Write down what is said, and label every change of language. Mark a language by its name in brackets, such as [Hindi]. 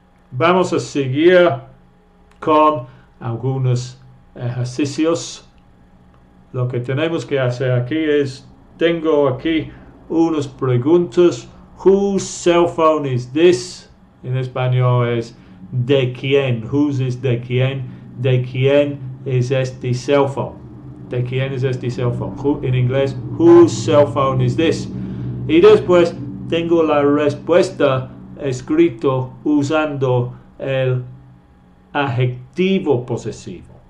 [Spanish] Vamos a seguir con algunos ejercicios. Lo que tenemos que hacer aquí es, tengo aquí unas preguntas. [English] Whose cell phone is this? [Spanish] En español es ¿de quién? [English] Whose is [Spanish] de quién? ¿De quién es este cell phone? ¿De quién es este cell phone? En inglés, [English] whose cell phone is this? [Spanish] Y después tengo la respuesta escrito usando el adjetivo posesivo.